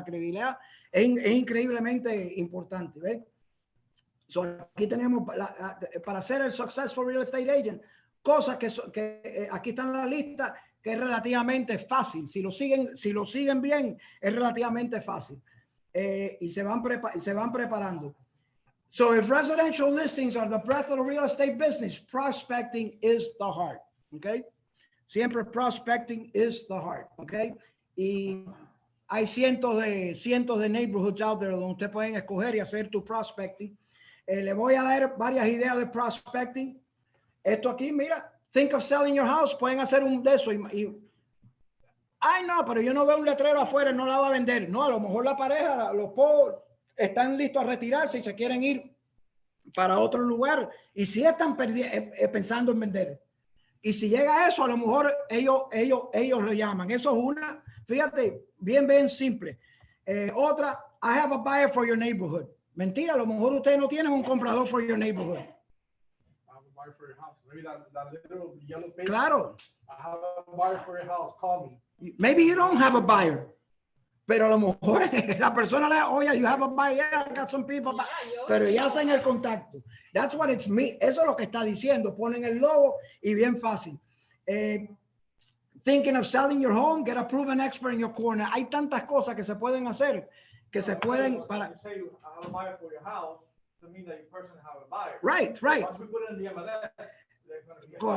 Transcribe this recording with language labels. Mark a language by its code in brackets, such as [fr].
[es] La credibilidad es increíblemente importante. ¿Ves? So, aquí tenemos, para ser el [en] Successful Real Estate Agent, [es] cosas que aquí están en la lista, que es relativamente fácil. Si lo siguen bien, es relativamente fácil. Y se van preparando. [en] So if residential listings are the breath of the real estate business, prospecting is the heart. Okay. Siempre prospecting is the heart, ¿ok? [es] Y hay cientos de neighborhoods [en] out there [es] donde ustedes pueden escoger y hacer tu prospecting. Le voy a dar varias ideas de prospecting. Esto aquí, mira, [en] think of selling your house. [es] Pueden hacer un de eso. Ay, no, pero yo no veo un letrero afuera, no la va a vender. No, a lo mejor la pareja, los están listos a retirarse y se quieren ir para otro lugar. Y si están pensando en vender. Y si llega a eso, a lo mejor ellos lo llaman. Eso es una, fíjate, bien simple. [en] Otra, I have a buyer for your neighborhood. [es] Mentira, a lo mejor ustedes no tienen un comprador [en] for your neighborhood. I have a buyer for your house. Maybe that little yellow page. [es] Claro. [en] I have a buyer for your house. Call me. Maybe you don't have a buyer. [es] Pero a lo mejor la persona le oye, [en] you have a buyer, yeah, I got some people. [es] Pero ya hacen el contacto. [en] That's what it's me. [es] Eso es lo que está diciendo. Ponen el logo y bien fácil. [en] Thinking of selling your home, get a proven expert in your corner. [es] Hay tantas cosas que se pueden hacer, que se pueden para. [en] Say you have a buyer for your house, doesn't mean that you personally have a buyer. Right. Once we put it in the MLS, they're going to be